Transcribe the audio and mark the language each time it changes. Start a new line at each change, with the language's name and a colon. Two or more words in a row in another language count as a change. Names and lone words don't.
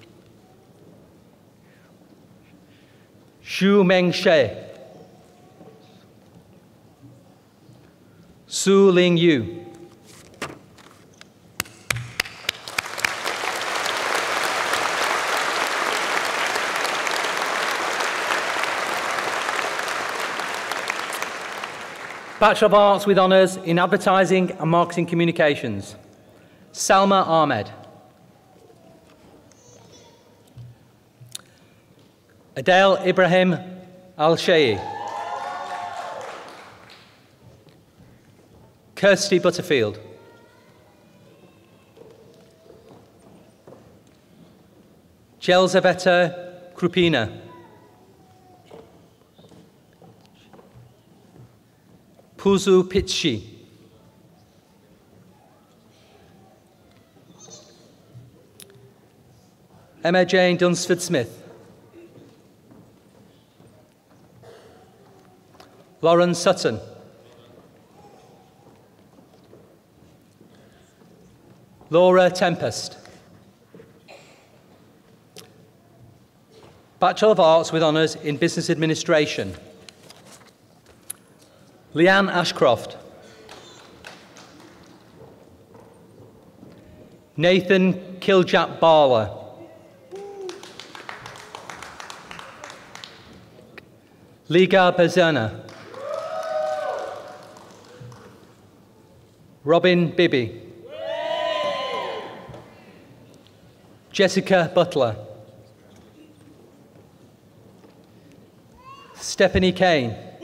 English: Xu Meng She, Su Ling Yu, Bachelor of Arts with Honours in Advertising and Marketing Communications, Salma Ahmed, Adele Ibrahim Al-Shayi, Kirsty Butterfield, Jelzaveta Krupina, Puzu Pitshi, Emma Jane Dunsford-Smith, Lauren Sutton, Laura Tempest, Bachelor of Arts with Honours in Business Administration, Leanne Ashcroft, Nathan Kiljap Barla, Liga Bazana, Robin Bibby, Jessica Butler, Stephanie Kane,